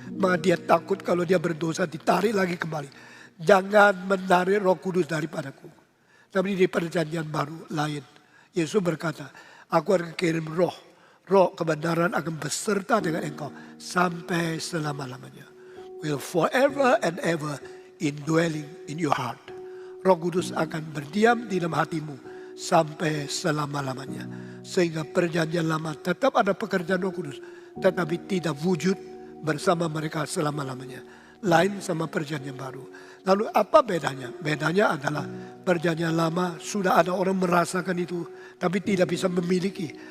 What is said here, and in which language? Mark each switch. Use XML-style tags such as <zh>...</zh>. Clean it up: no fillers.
<id>Maka dia takut kalau dia berdosa ditarik lagi kembali. Jangan menarik Roh Kudus daripadaku. Tapi di perjanjian baru lain. Yesus berkata, aku akan kirim roh. Roh kebenaran akan beserta dengan engkau sampai selama-lamanya.</id> <en>Will forever and ever indwelling in your heart.</en> <id>Roh Kudus akan berdiam di dalam hatimu sampai selama-lamanya. Sehingga perjanjian lama tetap ada pekerjaan Roh Kudus, tetapi tidak wujud bersama mereka selama-lamanya. Lain sama perjanjian baru. Lalu apa bedanya? Bedanya adalah perjanjian lama sudah ada orang merasakan itu, tapi tidak bisa memiliki.</id>